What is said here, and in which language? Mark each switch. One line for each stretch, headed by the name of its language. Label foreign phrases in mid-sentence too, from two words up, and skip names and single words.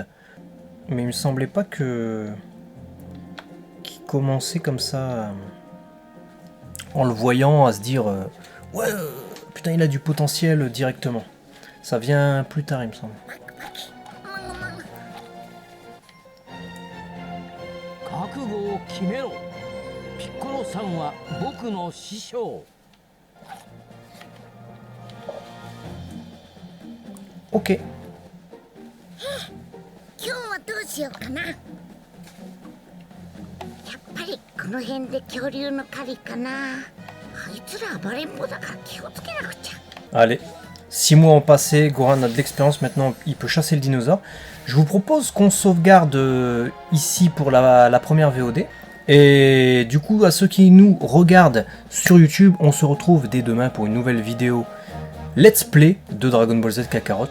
French: Mais il me semblait pas qu'il commençait comme ça en le voyant à se dire ouais, putain, il a du potentiel directement. Ça vient plus tard, il me semble. Ok.
Japanese: 今日はどうしようかな。やっぱりこの辺で恐竜の狩りかな。あいつら暴れん坊だから気をつけなくちゃ。
French: Allez, 6 mois ont passé, Gohan a de l'expérience, maintenant il peut chasser le dinosaure. Je vous propose qu'on sauvegarde ici pour la première VOD. Et du coup, à ceux qui nous regardent sur YouTube, on se retrouve dès demain pour une nouvelle vidéo
English: Let's Play
French: de Dragon Ball Z Kakarot.